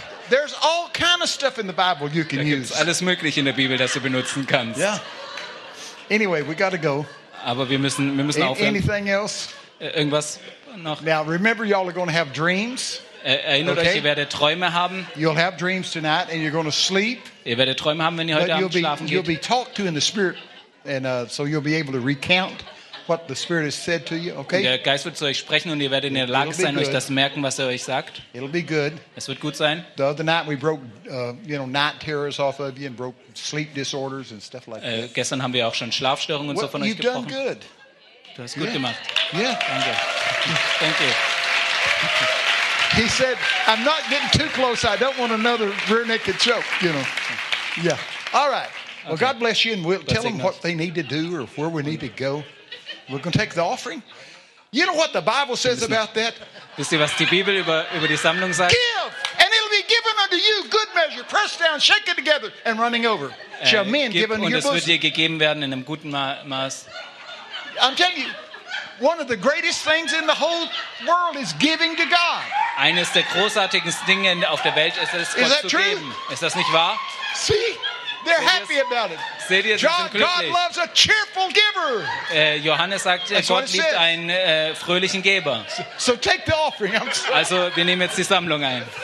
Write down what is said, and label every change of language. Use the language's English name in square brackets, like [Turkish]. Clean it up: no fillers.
[English] There's all kind of stuff in the Bible you can use. [German] Alles mögliche in der Bibel, das du benutzen kannst. [English] Yeah. Anyway, we got to go. [German] Aber wir müssen aufhören. [English] Anything else? [German] Irgendwas noch? [English] Now, remember, y'all are going to have dreams. [German] Erinnert euch, ihr werdet Träume haben. [English] You'll have dreams tonight, and you're going to sleep. [German] Ihr werdet Träume haben, wenn ihr heute Abend schlafen geht. [English] You'll be talked to in the spirit, and so you'll be able to recount what the Spirit has said to you, okay? [German] Der Geist wird zu euch sprechen und ihr werdet in der Lage sein, euch das merken, was er euch sagt. [English] It'll be good. [German] Es wird gut sein. [English] The other night we broke, night terrors off of you and broke sleep disorders and stuff like that. [German] Gestern haben wir auch schon Schlafstörungen und so von euch gebrochen. [English] You've done good. [German] Du hast gut gemacht. [English] Yeah. [German] Danke. [English] Thank you. He said, "I'm not getting too close. I don't want another rear naked choke." You know. Yeah. All right. Okay. Well, God bless you, and we'll tell them what they need to do or where we need to go. We're going to take the offering. You know what the Bible says about that? [German] Wisst ihr, was die Bibel über die Sammlung sagt? [English] Give, and it'll be given unto you, good measure, pressed down, shaken together, and running over. Shall men give unto your bosom? [German] Und es wird dir gegeben werden in einem guten Maß. [English] I'm telling you, one of the greatest things in the whole world is giving to God. [German] Eines der großartigsten Dinge auf der Welt ist es, Gott zu geben. Ist das nicht wahr? [English] See? They're happy about it. [German] Seht ihr, [English] God loves a cheerful giver. [German] Johannes sagt, Gott liebt einen fröhlichen Geber. [English] So take the offering. [German] Also, wir nehmen jetzt die Sammlung ein.